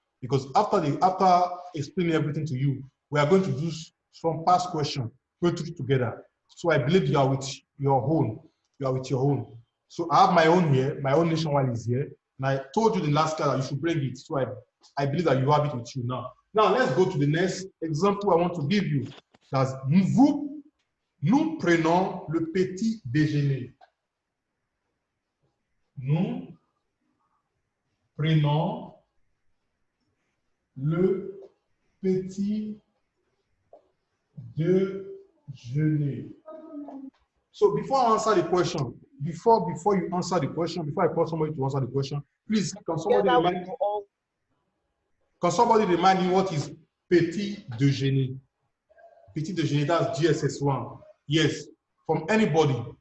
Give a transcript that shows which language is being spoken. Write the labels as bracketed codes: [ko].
[en] Because after explaining everything to you, we are going to do some past question, put it together. So I believe you are with your own. You are with your own. So I have my own here. My own nationwide is here. And I told you the last class that you should bring it. So I believe that you have it with you now. Now, let's go to the next example I want to give you. [fr] That's nous prenons le petit déjeuner. Nous prenons le petit déjeuner. [en] So before I answer the question, before you answer the question, before I call somebody to answer the question, please can somebody remind me what is petit déjeuner? Petit déjeuner, that's GSS1. Yes, from anybody.